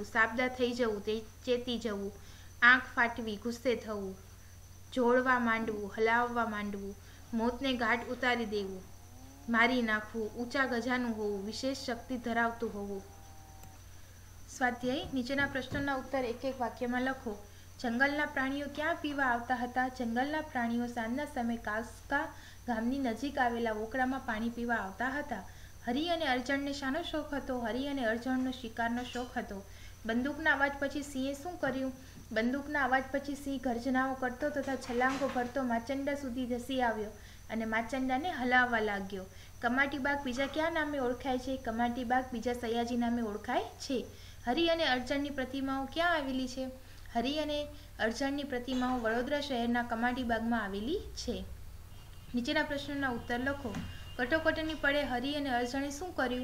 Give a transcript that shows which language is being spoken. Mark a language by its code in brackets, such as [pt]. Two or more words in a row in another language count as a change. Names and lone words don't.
[gu] સાબદા થઈ જવું ચેતી જવું। આંખ ફાટવી ગુસ્સે થવું। જોડવા માંડવું હલાવવા માંડવું। મોતને ઘાટ ઉતારી દેવું મારી નાખવું। ઊંચા ગજાનું હોવું વિશેષ શક્તિ ધરાવતું હોવું। સ્વાધ્યાય નીચેના પ્રશ્નોના ઉત્તર એક એક વાક્યમાં લખો। જંગલના પ્રાણીઓ ક્યાં પીવા આવતા હતા? જંગલના પ્રાણીઓ સાંજના સમય કાસ્કા ગામની નજીક આવેલા વોકડામાં પાણી પીવા આવતા હતા। હરી અને અર્જુનને શાનો શોખ હતો? હરી અને અર્જુનનો શિકારનો શોખ હતો। બંદૂકના અવાજ પછી સિંહે શું કર્યું? બંદૂકના અવાજ પછી સિંહ ગર્જનાઓ કરતો તથા છલાંગો ભરતો માચંડા સુધી ધસી આવ્યો અને માચંડાને હલાવવા લાગ્યો। કમાટી બાગ બીજા કયા નામે ઓળખાય છે? કમાટી બાગ બીજા સયાજી નામે ઓળખાય છે। હરી અને અર્જુનની પ્રતિમાઓ ક્યાં આવેલી છે? हरी અને અર્જુનની પ્રતિમાઓ વડોદરા શહેરના કમાટી બાગમાં આવેલી છે। નીચેના પ્રશ્નોના ઉત્તર લખો। કટોકટીની પડે હરિ અને અર્જુને શું કર્યું?